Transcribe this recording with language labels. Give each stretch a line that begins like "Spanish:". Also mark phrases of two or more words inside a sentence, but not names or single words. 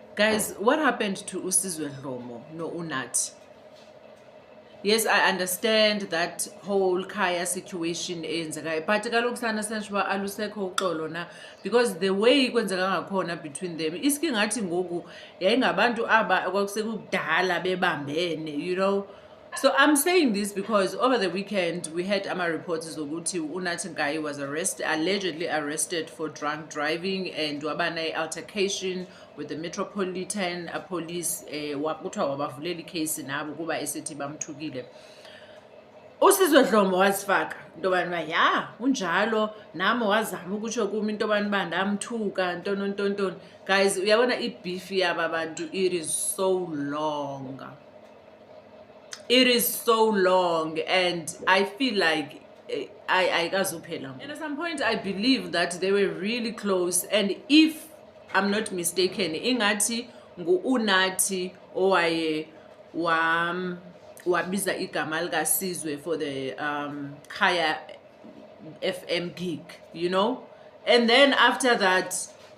English: Guys, what happened to Usizwe Dlomo no Unathi? Yes, I understand that whole Kaya situation
Xhosa: eyenzekayo, but kaloku sana senje uba alusekho uxolo na,
English: because the way
Xhosa: kwenzeka ngakhona
English: between them
Xhosa: iske ngathi ngoku yayingabantu aba kwakusekudala bebambene,
English: you know. So I'm saying this because over the weekend we had reports zokuthi Unathi Nkayi was allegedly arrested for drunk driving and wabana altercation with the Metropolitan Police.
Xhosa: Kuthiwa wabavulela icase nabo kuba esithi bamthukile. Usizwe Dlomo wasifaka into yobana ya unjalo nami wazama ukutsho kumi into yobana ndamthuka ntonontoni. Guys, uyabona ibeef yaba bantu,
English: it is so long. It is so long, and I feel like I and at some point I believe that they were really close, and if I'm not mistaken,
Xhosa: ingathi ngu-Unathi owaye wabiza igama likaSizwe
English: for the Kaya FM gig, you know. And then after that